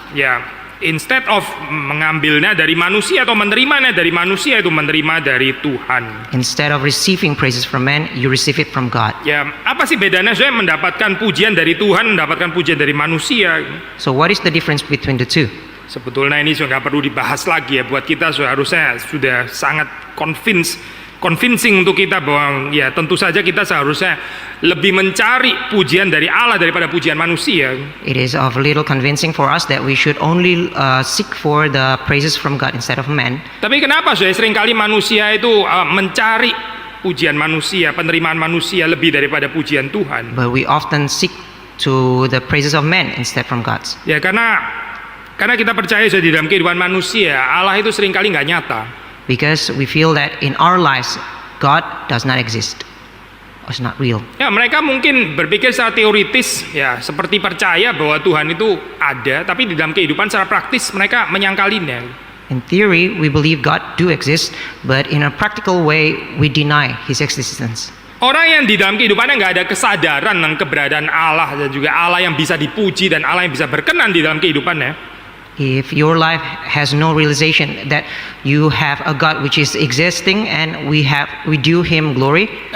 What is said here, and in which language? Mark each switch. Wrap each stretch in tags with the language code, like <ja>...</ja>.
<id>Ya,</id> <en>instead of</en> <id>mengambilnya dari manusia atau menerimanya dari manusia, itu menerima dari Tuhan.</id> <en>Instead of receiving praises from man, you receive it from God.</en> <id>Ya, apa sih bedanya saya mendapatkan pujian dari Tuhan, mendapatkan pujian dari manusia?</id> <en>So what is the difference between the two?</en> <id>Sebetulnya ini sudah nggak perlu dibahas lagi ya, buat kita seharusnya sudah sangat convincing untuk kita bahwa ya tentu saja kita seharusnya lebih mencari pujian dari Allah daripada pujian manusia.</id> <en>It is of little convincing for us that we should only seek for the praises from God instead of man.</en> <id>Tapi kenapa seringkali manusia itu mencari pujian manusia, penerimaan manusia lebih daripada pujian Tuhan?</id> <en>But we often seek to the praises of men instead from God's.</en> <id>Ya, karena Karena kita percaya di dalam kehidupan manusia Allah itu seringkali nggak nyata.</id> <en>Because we feel that in our lives, God does not exist. Or is not real.</en> <id>Ya, mereka mungkin berpikir secara teoritis, ya, seperti percaya bahwa Tuhan itu ada, tapi di dalam kehidupan secara praktis mereka menyangkalinya.</id> <en>In theory, we believe God do exist, but in a practical way, we deny His existence.</en> <id>Orang yang di dalam kehidupannya nggak ada kesadaran tentang keberadaan Allah dan juga Allah yang bisa dipuji dan Allah yang bisa berkenan di dalam kehidupannya.</id> <en>If your life has no realization that you have a God which is existing and we due Him glory,</en>